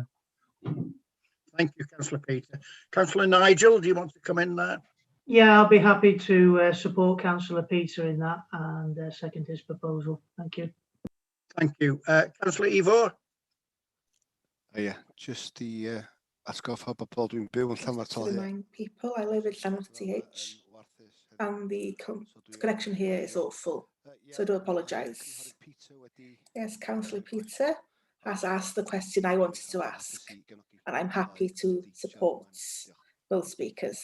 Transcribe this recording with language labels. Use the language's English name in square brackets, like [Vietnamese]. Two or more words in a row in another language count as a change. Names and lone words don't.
[English] Thank you, Councillor Peter. Councillor Nigel, do you want to come in there? Yeah, I'll be happy to support Councillor Peter in that and second his proposal. Thank you. Thank you. Councillor Ivor? Yeah, just the [Welsh] atgoffa bobl dwi'n byw yn Llanfairpwll. [English] To remind people, I live in Llanfairpwll and the connection here is awful, so I do apologise. Yes, Councillor Peter has asked the question I wanted to ask, and I'm happy to support both speakers.